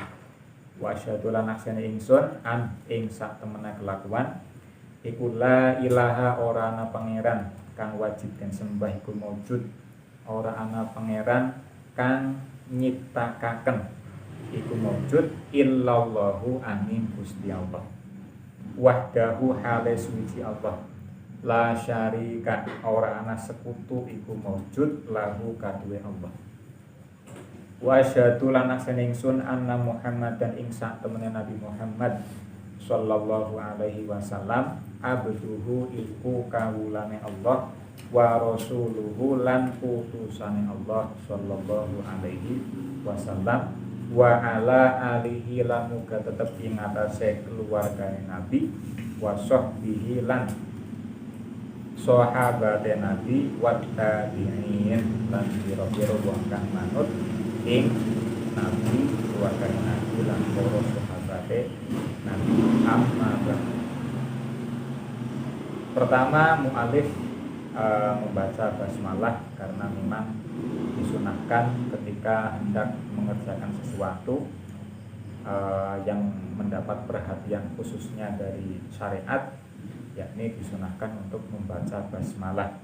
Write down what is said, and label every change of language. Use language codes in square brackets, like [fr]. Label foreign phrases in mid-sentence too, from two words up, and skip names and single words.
[ar] Wa asyhadu [jv] lan aksane ingsun an ing sak temene kelakuan iku [ar] la ilaha [jv] ora ana pangeran kang wajib den sembah iku maujud, ora ana pangeran kang nyiptakaken iku maujud illallahu amin Gusti Allah. Wahdahu hale suci Allah, [ar] la syarika [jv] ora ana sekutu iku maujud lahu kaduwe Allah. [ar] Wa asyhadu [jv] lan aksane ingsun [ar] anna Muhammadan [jv] ing sak temene Nabi Muhammad [ar] sallallahu alaihi wasallam [jv] abduhu iku kawulane Allah [ar] wa rasuluhu [jv] lan utusane Allah [ar] sallallahu alaihi wasallam wa ala alihi [jv] lan muga tetep ing atase keluargane Nabi [ar] wa sahbihi [jv] lan sahabate Nabi [ar] wa tabi'in [jv] lan pira-pira wong kang manut ing Nabi, keluargane Nabi lan para sahabate Nabi. [ar] Amma ba'du. [id] Pertama mu'alif membaca basmalah karena memang disunahkan ketika hendak mengerjakan sesuatu yang mendapat perhatian khususnya dari syariat, yakni disunahkan untuk membaca basmalah.